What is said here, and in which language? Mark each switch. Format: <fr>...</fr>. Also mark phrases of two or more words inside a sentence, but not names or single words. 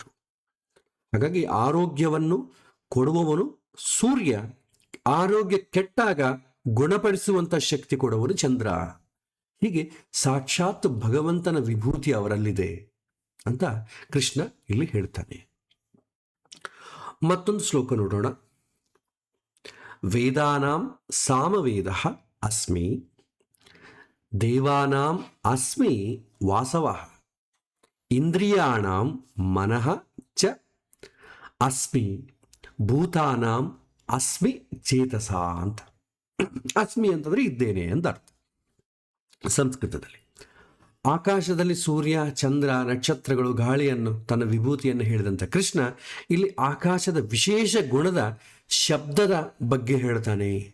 <kn>ಹಾಗಾಗಿ ಆರೋಗ್ಯವನ್ನು ಕೊಡುವವನು ಸೂರ್ಯ, ಆರೋಗ್ಯ ಕೆಟ್ಟಾಗ ಗುಣಪಡಿಸುವಂಥ ಶಕ್ತಿ ಕೊಡುವವನು ಚಂದ್ರ. ಹೀಗೆ ಸಾಕ್ಷಾತ್ ಭಗವಂತನ ವಿಭೂತಿ ಅವರಲ್ಲಿದೆ ಅಂತ ಕೃಷ್ಣ ಇಲ್ಲಿ ಹೇಳ್ತಾನೆ. ಮತ್ತೊಂದು ಶ್ಲೋಕ ನೋಡೋಣ.</kn> <sa>ವೇದಾನಾಂ ಸಾಮವೇದ ಅಸ್ಮಿ, ದೇವಾನಾಂ ಅಸ್ಮಿ ವಾಸವಃ, ಇಂದ್ರಿಯಾಣಾಂ ಮನಃ ಚ ಅಸ್ಮಿ, ಭೂತಾನಾಂ ಅಸ್ಮಿ ಚೇತಸ</sa> <kn>ಅಂತ. ಅಸ್ಮಿ ಅಂತಂದ್ರೆ ಇದ್ದೇನೆ ಅಂತ ಅರ್ಥ ಸಂಸ್ಕೃತದಲ್ಲಿ. ಆಕಾಶದಲ್ಲಿ ಸೂರ್ಯ, ಚಂದ್ರ, ನಕ್ಷತ್ರಗಳು, ಗಾಳಿಯನ್ನು, ತನ್ನ ವಿಭೂತಿಯನ್ನು ಹೇಳಿದಂಥ ಕೃಷ್ಣ ಇಲ್ಲಿ ಆಕಾಶದ ವಿಶೇಷ ಗುಣದ ಶಬ್ದದ ಬಗ್ಗೆ ಹೇಳ್ತಾನೆ.</kn>